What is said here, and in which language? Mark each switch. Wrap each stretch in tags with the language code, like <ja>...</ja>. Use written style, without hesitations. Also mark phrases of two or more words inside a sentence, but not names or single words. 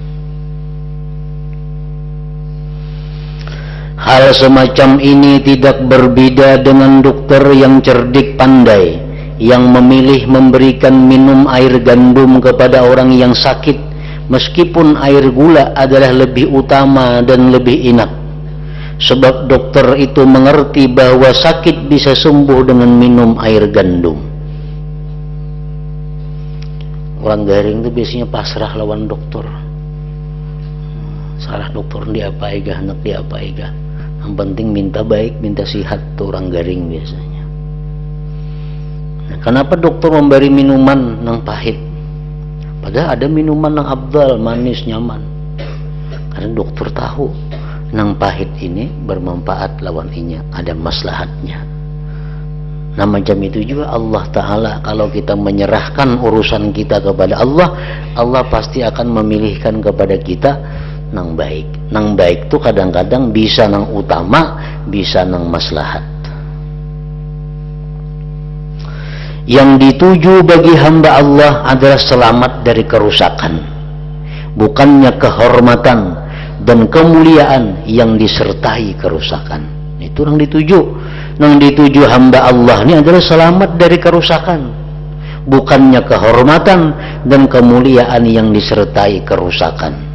<id>Hal semacam ini tidak berbeda dengan dokter yang cerdik pandai, yang memilih memberikan minum air gandum kepada orang yang sakit, meskipun air gula adalah lebih utama dan lebih enak. Sebab dokter itu mengerti bahwa sakit bisa sembuh dengan minum air gandum.</id> <bjn>Orang garing itu biasanya pasrah lawan dokter. Salah dokter dia apa ega, hendak dia apa ega. Yang penting minta baik, minta sihat tuh orang garing biasanya.</bjn> <id>Nah, kenapa dokter memberi minuman yang pahit? Padahal ada minuman yang abdal, manis, nyaman. Karena dokter tahu nang pahit ini bermanfaat</id> <bjn>lawan inya,</bjn> <id>ada maslahatnya. Nah macam itu juga Allah Ta'ala, kalau kita menyerahkan urusan kita kepada Allah, Allah pasti akan memilihkan kepada kita nang baik. Nang baik itu kadang-kadang bisa nang utama, bisa nang maslahat. Yang dituju bagi hamba Allah adalah selamat dari kerusakan, bukannya kehormatan dan kemuliaan yang disertai kerusakan. Itu yang dituju. Yang dituju hamba Allah ini adalah selamat dari kerusakan, bukannya kehormatan dan kemuliaan yang disertai kerusakan.</id>